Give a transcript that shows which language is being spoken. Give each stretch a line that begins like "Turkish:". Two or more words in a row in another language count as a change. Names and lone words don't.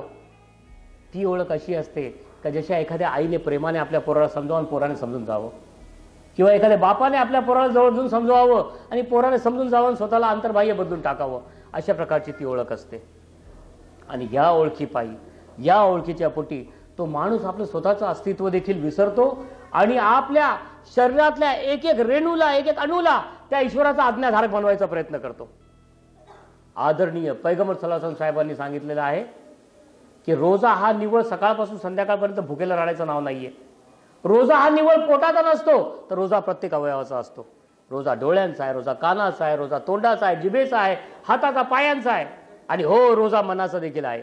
Marathi: ती ओळख अशी असते का जशा एखाद्या आईने प्रेमाने आपल्या पोराला समजावून पोराने समजून जावं, किंवा एखाद्या बापाने आपल्या पोराला जवळ घेऊन समजवावं आणि पोराने समजून जावं, स्वतःला अंतर्बाह्य बदलून टाकावं, अशा प्रकारची ती ओळख असते. आणि या ओळखीपायी, या ओळखीच्या पोटी तो माणूस आपलं स्वतःचं अस्तित्व देखील विसरतो आणि आपल्या शरीरातल्या एक एक रेणूला, एक एक अणूला त्या ईश्वराचा आज्ञाधारक बनवायचा प्रयत्न करतो. आदरणीय पैगंबर
Arabic: صلى الله عليه وسلم
Marathi: साहेबांनी सांगितलेलं आहे की रोजा हा निव्वळ सकाळपासून संध्याकाळपर्यंत भुकेला राहायचं नाव नाहीये. रोजा हा निव्वळ पोटाचा नसतो, तर रोजा प्रत्येक अवयवाचा असतो. रोजा डोळ्यांचा आहे, रोजा कानाचा आहे, रोजा तोंडाचा आहे, जिभेचा आहे, हाताचा, पायांचा आहे, आणि हो रोजा मनाचा देखील आहे.